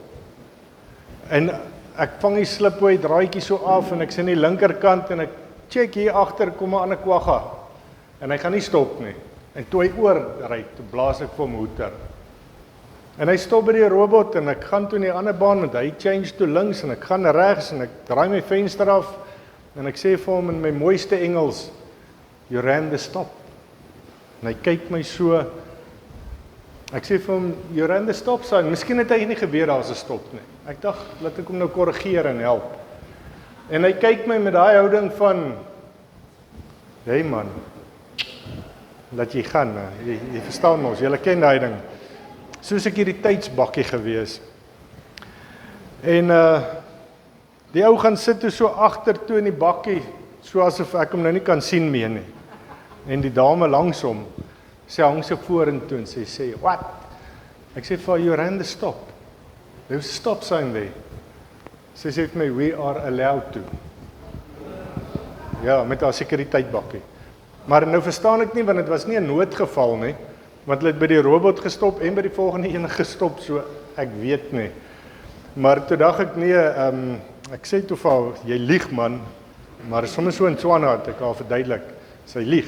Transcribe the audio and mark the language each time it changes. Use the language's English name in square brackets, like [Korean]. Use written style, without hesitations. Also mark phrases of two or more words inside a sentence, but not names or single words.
[Afrikaans] En ek vang die slipway draaitjie so af en ek sien die linkerkant en ek check hier agter kom 'n ander kwagga. En hy gaan nie stop nie. En toe hy oor ry, toe blaas ek vir hom hoeter. En hy stop by die robot en ek gaan toe in die ander baan met hy change toe links en ek gaan regs en ek draai my venster af en ek sê vir hom in my mooiste Engels, [English] "You ran the stop." [Afrikaans] En hy kyk my so. Ek sê vir hom, [English] "You ran the stop sign." [Afrikaans] Miskien het hy nie geweet daar's 'n stop nie. Ek dink laat ek hom nou korrigeer en help. En hy kyk my met daai houding van, [English] "Hey man, [Afrikaans] laat jy gaan, jy verstaan mos, jy ken daai ding." Soos ek hierdie tydsbakkie gewees. En die ou gaan sit toe so agter toe in die bakkie, so asof ek hom nou nie kan sien meer nie. En die dame langs hom, sy hang so vorentoe en sy sê, "What?" Ek sê vir haar, [English] "You ran the stop. There's a stop sign there." [Afrikaans] Sy sê vir my, [English] "We are allowed to." [Afrikaans] Ja, met haar sekuriteitbakkie. Maar nou verstaan ek nie, want dit was nie 'n noodgeval nie, want hulle het by die robot gestop en by die volgende een gestop, so ek weet nie. Maar toe dink ek nee, ek sê toe vir haar, "Jy lieg man," maar sommer so in Tswana het ek haar verduidelik, sy lieg.